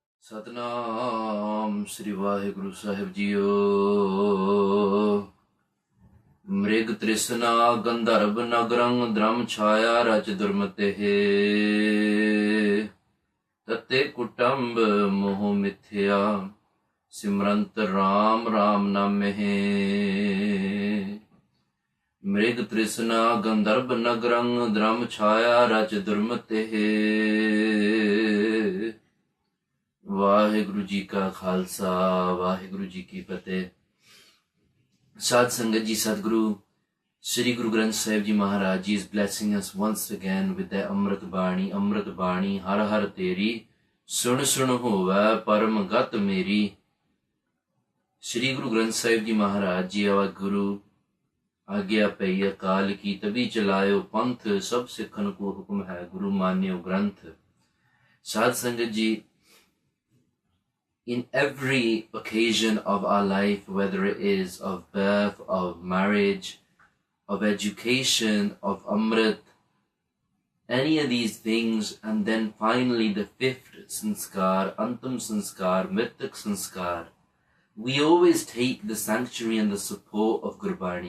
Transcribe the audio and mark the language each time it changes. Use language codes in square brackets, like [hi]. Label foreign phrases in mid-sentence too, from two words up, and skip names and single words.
[pa] ਸਤਿਨਾਮ ਸ੍ਰੀ ਵਾਹਿਗੁਰੂ ਸਾਹਿਬ ਜੀਓ। ਮ੍ਰਿਗ ਤ੍ਰਿਸ਼ਨਾ ਗੰਧਰਬ ਨਗਰੰਗ ਦ੍ਰਮ ਛਾਇਆ ਰਚ ਦੁਰਮਤੇ ਹੇ। ਤਤੇ ਕੁਟੰਬ ਮੋਹ ਮਿਥਿਆ ਸਿਮਰੰਤ ਰਾਮ ਰਾਮ ਨਾਮ ਹੇ। ਮ੍ਰਿਗ ਤ੍ਰਿਸ਼ਨਾ ਗੰਧਰਬ ਨਗਰੰਗ ਦ੍ਰਮ ਛਾਇਆ ਰਚ ਦੁਰਮਤੇ ਹੇ। ਵਾਹਿਗੁਰੂ ਜੀ ਕਾ ਖ਼ਾਲਸਾ ਵਾਹਿਗੁਰੂ ਜੀ ਕੀ ਫ਼ਤਿਹ। ਸਾਧ ਸੰਗਤ ਜੀ, ਸਤਿਗੁਰੂ [en] Shri Guru Granth Sahib Ji Maharaj Ji is blessing us once again with their [pa] ਅੰਮ੍ਰਿਤ ਬਾਣੀ, ਹਰਿ ਹਰਿ ਤੇਰੀ, ਸੁਣਿ ਸੁਣਿ ਹੋਵਾ, ਪਰਮ ਗਤਿ ਮੇਰੀ. [en] Shri Guru Granth Sahib Ji Maharaj Ji, our Guru, [pa] ਆਗਿਆ ਪਈ ਅਕਾਲ ਕੀ ਤਭੀ ਚਲਾਇਓ ਪੰਥ, ਸਬ ਸਿੱਖਨ ਕੋ ਹੁਕਮ ਹੈ ਗੁਰੂ ਮਾਨਿਓ ਗ੍ਰੰਥ। ਸਾਧ ਸੰਗਤ ਜੀ, [en] in every occasion of our life, whether it is of birth, of marriage, of education, of Amrit, any of these things, and then finally the fifth sanskar, [pa] ਅੰਤਮ ਸੰਸਕਾਰ, ਮ੍ਰਿਤਕ ਸੰਸਕਾਰ, [en] we always take the sanctuary and the support of Gurbani.